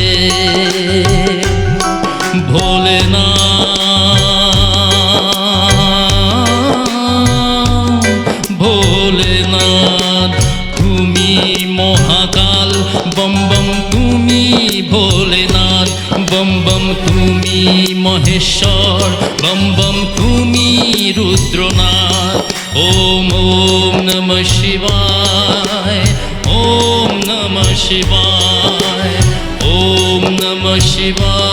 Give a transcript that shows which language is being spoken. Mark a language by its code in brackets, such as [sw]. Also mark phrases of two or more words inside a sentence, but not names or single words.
[bn] ভোলেনাথ ভোলেনাথ। তুমি মহাকাল বম বম তুমি ভোলেনাথ বম বম তুমি মহেশ্বর বম বম তুমি রুদ্রনাথ। [sa] ওম ওম নমঃ শিবায় ওম নমঃ শিবায় ওম নমঃ শিবায়।